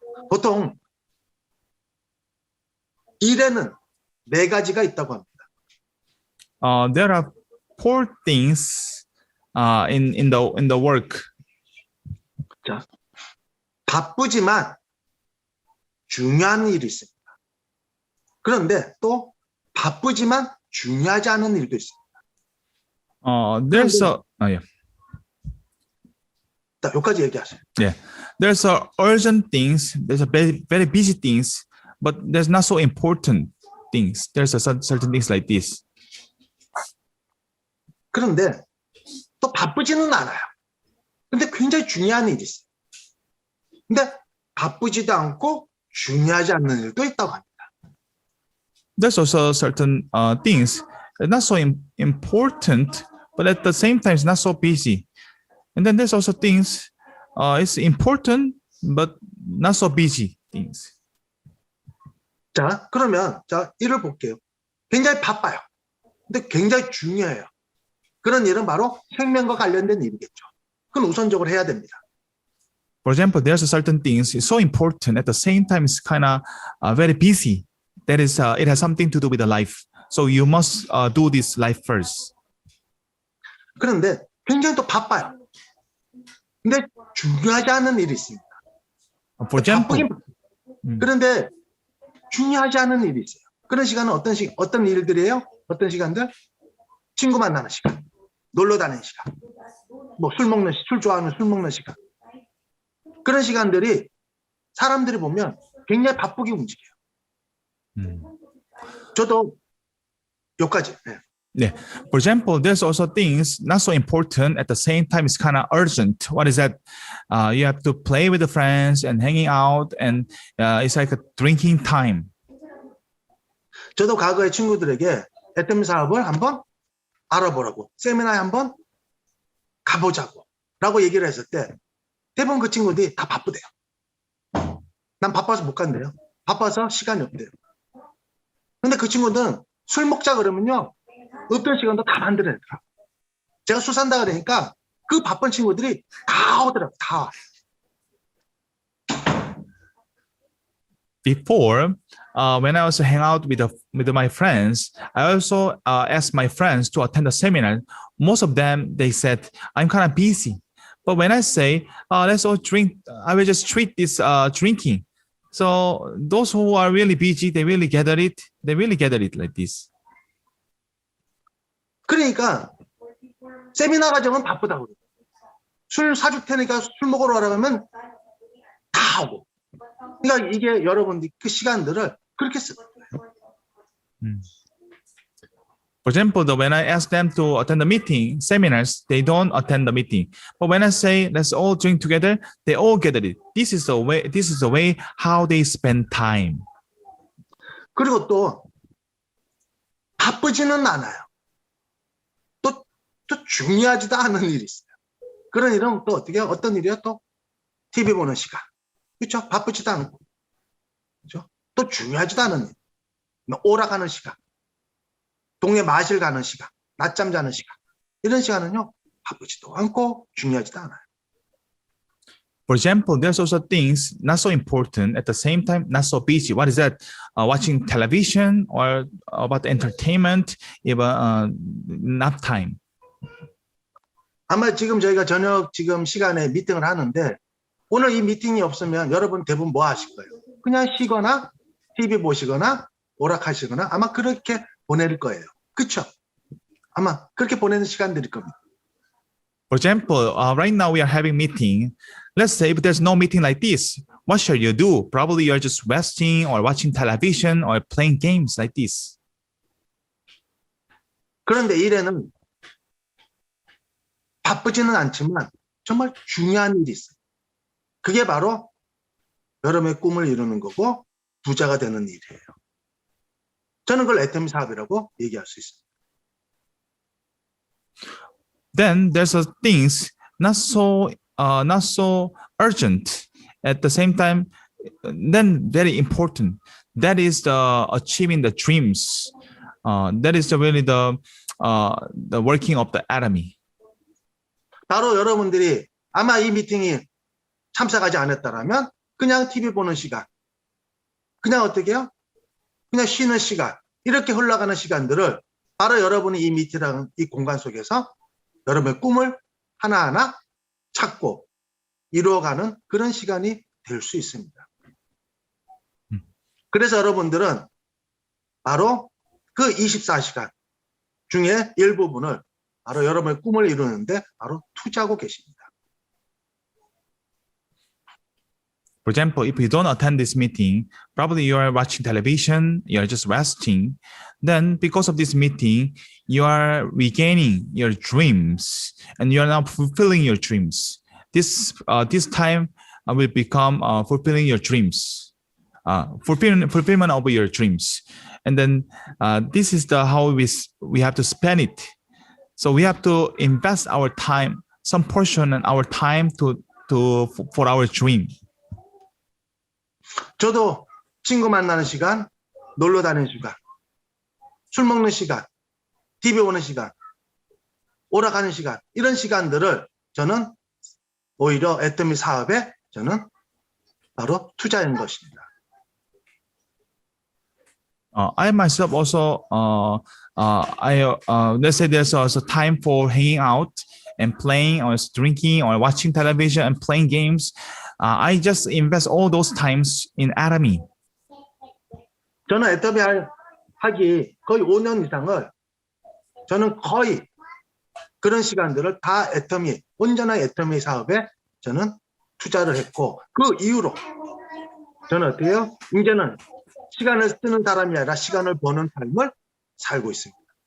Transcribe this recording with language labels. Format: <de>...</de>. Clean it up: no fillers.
<ko>보통 일에는 네 가지가 있다고 합니다.</ko> <en>There are 4 things in the work.</en> <ko>자, 바쁘지만 중요한 일이 있습니다. 그런데 또 바쁘지만 중요하지 않은 일도 있습니다.</ko> <en>There's a yeah.</en> <ko>자, 여기까지 얘기하세요.</ko> <en>Yeah, there's a urgent things. There's a very, very busy things, but there's not so important things. There's a certain things like this.</en> <ko>그런데 또 바쁘지는 않아요. 근데 굉장히 중요한 일이 있어요. 근데 바쁘지도 않고 중요하지 않는 일도 있다고 합니다.</ko> <en>There's also certain things not so important, but at the same time, it's not so busy. And then there's also things it's important, but not so busy things.</en> <ko>자, 그러면 자, 일을 볼게요. 굉장히 바빠요. 근데 굉장히 중요해요. 그런 일은 바로 생명과 관련된 일이겠죠. 그건 우선적으로 해야 됩니다.</ko> <en>For example, there's a certain things it's so important at the same time it's kind of very busy. That is, it has something to do with the life. So you must do this life first.</en> <ko>그런데 굉장히 또 바빠요. 근데 중요하지 않은 일이 있습니다.</ko> <en>For example,</en> <ko>바쁘긴 바빠요. 그런데 중요하지 않은 일이 있어요. 그런 시간은 어떤 일들이에요? 어떤 시간들? 친구 만나는 시간, 놀러 다니는 시간, 뭐 술 좋아하는 술 먹는 시간. 그런 시간들이 사람들이 보면 굉장히 바쁘게 움직여요. 저도 여기까지. 네.</ko> <en>Yeah. For example, there's also things not so important at the same time it's kind of urgent. What is that? You have to play with the friends and hanging out, and it's like a drinking time.</en> <ko>저도 과거에 친구들에게 애템 사업을 한번 알아보라고, 세미나에 한번 가보자고 라고 얘기를 했을 때 대부분 그 친구들이 다 바쁘대요. 난 바빠서 못 간대요. 바빠서 시간이 없대요. 근데 그 친구들은 술 먹자 그러면요, 어떤 시간도 다 만들어내더라고요. 제가 술 산다 그러니까 그 바쁜 친구들이 다 오더라고요. 다 와요.</ko> <en>Before, when I also hang out with my friends, I also asked my friends to attend the seminar. Most of them, they said, I'm kind of busy. But when I say, let's all drink, I will just treat this drinking. So those who are really busy, they really gather it. They really gather it like this.</en> <ko>그러니까 세미나 과정은 바쁘다고 그래요. 술 사줄 테니까 술 먹으러 가라 하면 다 하고. 그러니까 이게 여러분들이 그 시간들을 그렇게 쓰는 거예요.</ko> <en>For example, when I ask them to attend the meeting, seminars, they don't attend the meeting. But when I say, let's all drink together, they all gather it. This is the way how they spend time.</en> <ko>그리고 또 바쁘지는 않아요. 또 중요하지도 않은 일이 있어요. 그런 일은 또 어떻게 해요? 어떤 일이요? 또 TV 보는 시간. 그렇죠? 바쁘지도 않고. 그렇죠? 또 중요하지도 않은 일. 오락하는 시간. 동네 마실 가는 시간. 낮잠 자는 시간. 이런 시간은요, 바쁘지도 않고 중요하지도 않아요.</ko> <en>For example, there's also things not so important at the same time, not so busy. What is that? Watching television or about entertainment, even nap time.</en> <ko>아마 지금 저희가 저녁 지금 시간에 미팅을 하는데 오늘 이 미팅이 없으면 여러분 대부분 뭐 하실 거예요? 그냥 쉬거나 TV 보시거나 오락하시거나 아마 그렇게 보낼 거예요. 그렇죠? 아마 그렇게 보내는 시간들일 겁니다.</ko> <en>For example, right now we are having meeting. Let's say if there's no meeting like this, what shall you do? Probably you're just resting or watching television or playing games like this.</en> <ko>그런데 일에는 바쁘지는 않지만 정말 중요한 일이 있어요. 그게 바로 여러분의 꿈을 이루는 거고 부자가 되는 일이에요. 저는 그걸 애템 사업이라고 얘기할 수 있습니다.</ko> <en>Then there's a things not so urgent at the same time, then very important. That is the achieving the dreams. That is really the working of the enemy.</en> <ko>바로 여러분들이 아마 이 미팅이 참석하지 않았다라면 그냥 TV 보는 시간, 그냥 어떻게 해요? 그냥 쉬는 시간, 이렇게 흘러가는 시간들을 바로 여러분이 이 미팅이라는 이 공간 속에서 여러분의 꿈을 하나하나 찾고 이루어가는 그런 시간이 될 수 있습니다. 그래서 여러분들은 바로 그 24시간 중에 일부분을 바로 여러분의 꿈을 이루는데 바로 투자하고 계십니다.</ko> <en>For example, if you don't attend this meeting, probably you are watching television, you are just resting. Then because of this meeting, you are regaining your dreams and you are now fulfilling your dreams. This time will become fulfilling your dreams, fulfillment of your dreams. And then this is how we have to spend it. So we have to invest our time, some portion of our time for our dream.</en> <ko>저도 친구 만나는 시간, 놀러 다니는 시간, 술 먹는 시간, TV 보는 시간, 오락하는 시간, 이런 시간들을 저는 오히려 애터미 사업에 저는 바로 투자한 것입니다.</ko> <en>I myself also, let's say there's also time for hanging out and playing or drinking or watching television and playing games. I just invest all those times in Atomy.</en> <ko>저는 애터미 하기 거의 5년 이상을 저는 거의 그런 시간들을 다 애터미, 온전한 애터미 사업에 저는 투자를 했고 그 이후로 저는 어떻게 해요? 이제는 시간을 쓰는 사람이 아니라 시간을 버는 삶을 살고 있습니다.</ko>